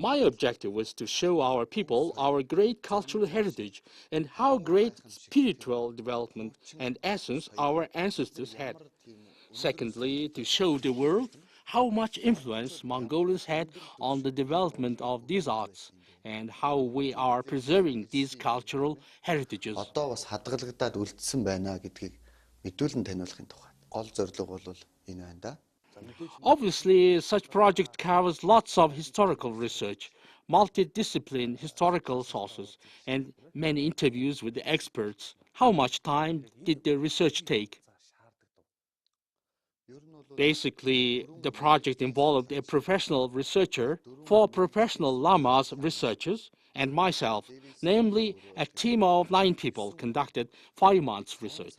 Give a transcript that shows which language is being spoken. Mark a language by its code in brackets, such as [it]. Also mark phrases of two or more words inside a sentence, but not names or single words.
[en] My objective was to show our people our great cultural heritage and how great spiritual development and essence our ancestors had. Secondly, to show the world how much influence Mongolians had on the development of these arts and how we are preserving these cultural heritages. [mn] Одоо бас хадгалагдаад үлдсэн байна гэдгийг мэдүүлэн таниулахын тухайд гол зорилго бол энэ байна да. [en] Obviously, such project covers lots of historical research, multidisciplinary historical sources, and many interviews with the experts. How much time did the research take? Basically, the project involved a professional researcher, 4 professional Lamas researchers, and myself, namely a team of 9 people conducted 5 months research.